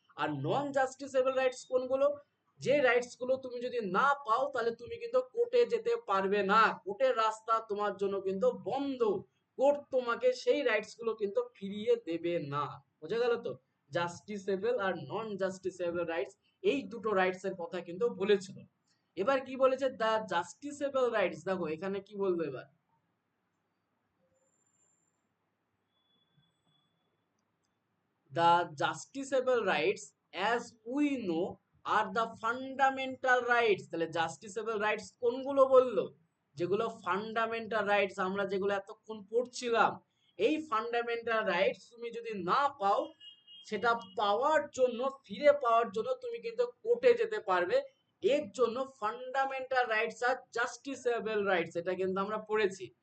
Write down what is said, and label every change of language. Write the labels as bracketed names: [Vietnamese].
[Bangla] আর নন জাস্টিসেবল rights কোনগুলো? যে rights গুলো তুমি যদি না পাও তাহলে তুমি কিন্তু কোর্টে যেতে পারবে না, কোর্টের রাস্তা তোমার জন্য কিন্তু বন্ধ, কোর্ট তোমাকে সেই রাইটস গুলো কিন্তু ফিরিয়ে দেবে না। বোঝা গেল তো? জাস্টিসেবল আর নন জাস্টিসেবল রাইটস, এই দুটো রাইটস এর কথা কিন্তু বলেছিল। এবার কি বলেছে? দা জাস্টিসেবল রাইটস। দেখো এখানে কি বলবো এবার, [English] the justiciable rights as we know are the fundamental rights। [Bangla] তাহলে জাস্টিসেবল রাইটস কোনগুলো বললো? যেগুলো ফান্ডামেন্টাল রাইটস, আমরা যেগুলো এতক্ষণ পড়ছিলাম, এই ফান্ডামেন্টাল রাইটস তুমি যদি না পাও, সেটা পাওয়ার জন্য, ফিরে পাওয়ার জন্য তুমি কিন্তু কোর্টে যেতে পারবে। এর জন্য ফান্ডামেন্টাল রাইটস আর জাস্টিসেবল রাইটস, এটা কিন্তু আমরা পড়েছি।